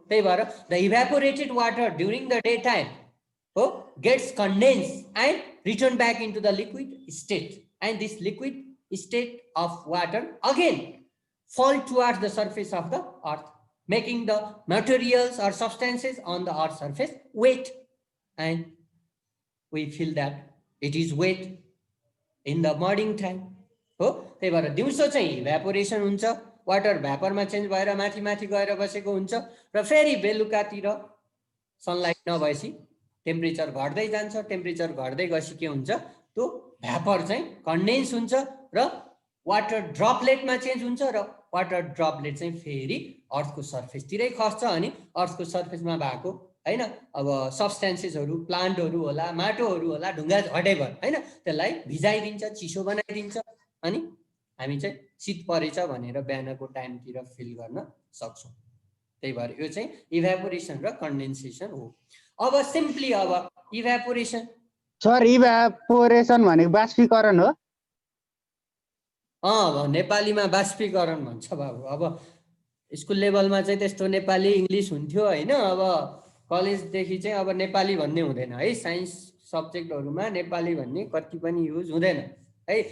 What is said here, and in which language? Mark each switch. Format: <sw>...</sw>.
<ne>त्यही भएर</ne> <en>The evaporated water during the day time हो gets condensed and return back into the liquid state, and this liquid state of water again fall towards the surface of the earth, making the materials or substances on the earth's surface wet, and we feel that it is wet in the morning time हो।</en> <ne>त्यही भएर दिउँसो चाहिँ evaporation हुन्छ, water भ्यापरमा change भएर माथि माथि गएर बसेको हुन्छ र फेरि बेलुकातिर सनलाइट नभएपछि टेम्परेचर घट्दै जान्छ। टेम्परेचर घट्दै गएपछि के हुन्छ त्यो भ्यापर चाहिँ कन्डेन्स हुन्छ र वाटर ड्रपलेटमा चेन्ज हुन्छ र वाटर ड्रपलेट चाहिँ फेरि अर्थको सर्फेसतिरै खस्छ अनि अर्थको सर्फेसमा भएको हैन अब सब्सटेन्सेसहरू प्लान्टहरू होला, माटोहरू होला, ढुङ्गा हटेभर हैन त्यसलाई भिजाइदिन्छ, चिसो बनाइदिन्छ अनि हामी चाहिँ शीत परेछ भनेर बिहानको टाइमतिर फिल गर्न सक्छौँ। त्यही भएर यो चाहिँ इभ्यापोरेसन र कन्डेन्सेसन हो। अब सिम्पली अब इभ्यापोरेसन सर इभ्यापोरेसन भनेको बाष्पीकरण हो? नेपालीमा बाष्पीकरण भन्छ बाबु। अब स्कुल लेभलमा चाहिँ त्यस्तो नेपाली इङ्ग्लिस हुन्थ्यो हैन, अब कलेजदेखि चाहिँ अब नेपाली भन्ने हुँदैन है। साइन्स सब्जेक्टहरूमा नेपाली भन्ने कति पनि युज हुँदैन है।</ne>